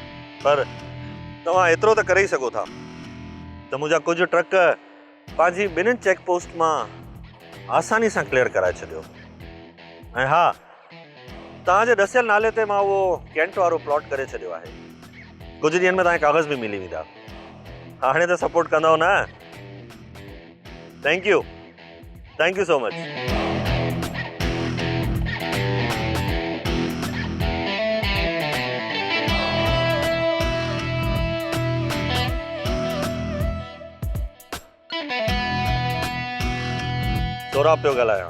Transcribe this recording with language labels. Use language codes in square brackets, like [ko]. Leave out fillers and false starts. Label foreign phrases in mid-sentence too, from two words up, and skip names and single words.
[sd] पर तव्हां एतिरो त करे ई सघो था त मुंहिंजा कुझु ट्रक पंहिंजी ॿिन्हिनि चेक पोस्ट मां आसानी सां क्लियर कराए छॾियो। ऐं हा, तव्हांजे ॾसियल नाले ते मां उहो कैंट वारो प्लॉट करे छॾियो आहे। कुझु ॾींहंनि में तव्हांखे कागज़ बि मिली वेंदा। हाणे त सपोर्ट कंदव न? [en] Thank you so much. [sd] सोरा पियो ॻाल्हायां।